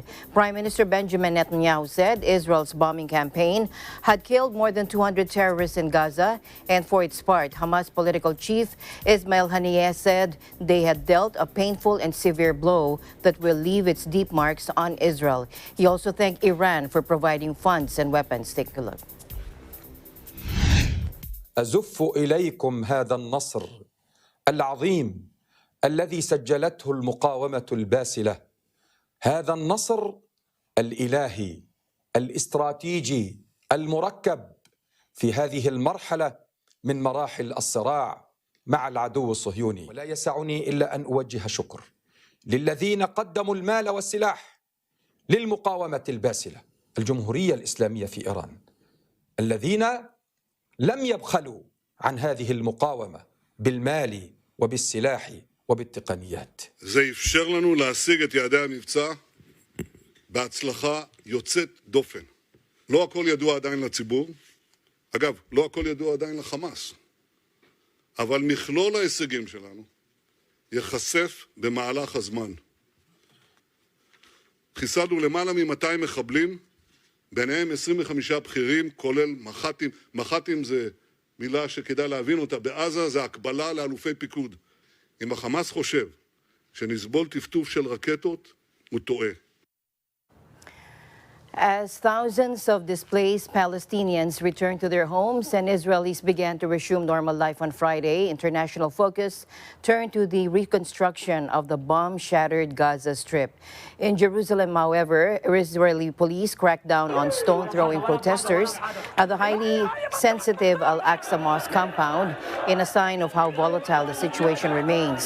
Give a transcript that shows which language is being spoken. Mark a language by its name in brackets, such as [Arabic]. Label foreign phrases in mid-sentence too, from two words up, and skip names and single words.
[English] Prime Minister Benjamin Netanyahu said Israel's bombing campaign had killed more than 200 terrorists in Gaza, and for its part, Hamas political chief Ismail Haniyeh said they had dealt a painful and severe blow that will leave its deep marks on Israel. He also thanked Iran for providing funds and weapons. Take a look. [Arabic] أزف إليكم هذا النصر العظيم الذي سجلته المقاومة الباسلة. هذا النصر الإلهي الاستراتيجي المركب في هذه المرحلة من مراحل الصراع مع العدو الصهيوني. ولا يسعني إلا أن أوجه شكر للذين قدموا المال والسلاح للمقاومة الباسلة، الجمهورية الإسلامية في إيران، الذين لم يبخلوا عن هذه المقاومة بالمال وبالسلاح وبالتقنيات. [Hebrew] זה אפשר לנו להשיג את יעדי המבצע בהצלחה יוצאת דופן. לא הכל ידוע עדיין לציבור. אגב, לא הכל ידוע עדיין לחמאס. אבל מכלול ההישגים שלנו ייחשף במהלך הזמן. חיסלנו למעלה מ-200 מחבלים, ביניהם 25 בכירים, כולל מח"טים. מח"טים זה מילה שכדאי להבין אותה. בעזה זה הקבלה לאלופי פיקוד. אם החמאס חושב שנסבול טפטוף של רקטות, הוא טועה. [English] As thousands of displaced Palestinians returned to their homes and Israelis began to resume normal life on Friday, international focus turned to the reconstruction of the bomb-shattered Gaza Strip. In Jerusalem, however, Israeli police cracked down on stone-throwing protesters at the highly sensitive Al-Aqsa Mosque compound in a sign of how volatile the situation remains.